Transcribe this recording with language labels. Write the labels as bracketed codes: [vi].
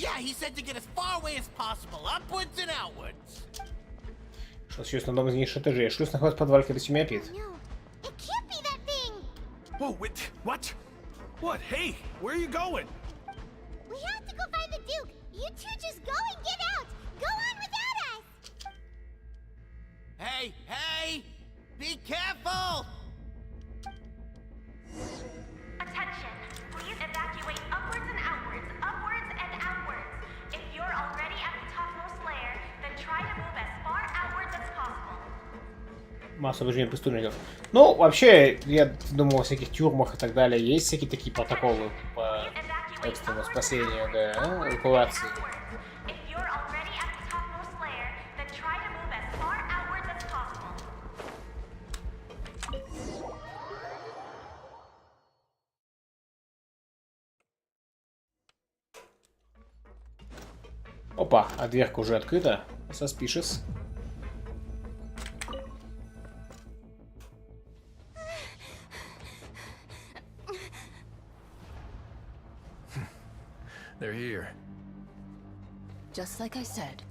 [en] Yeah, he said to get as far away as possible, upwards and outwards. [ru] Что случилось на одном из нижних этажей? Шлюз находится в подвале кабинета Пит. [en] No, it can't be that thing. Whoa, wait, what? What? Hey, where are you going? We have to go find the Duke. You two just go and get out. Go on without us. Hey, hey! Be careful! Attention! Please evacuate upwards and outwards, upwards and outwards. If you're already at the topmost layer, then try to move as far outwards as possible. [ru] Масса обожения преступников. Ну, вообще, я думал, о всяких тюрьмах и так далее. Есть всякие такие протоколы по экстренному спасению, да, эвакуации. [en] If you're already at the topmost layer, then try to move as far outwards as possible. [ru] Опа, а дверка уже открыта. [en] Suspicious. They're here. Just like I said.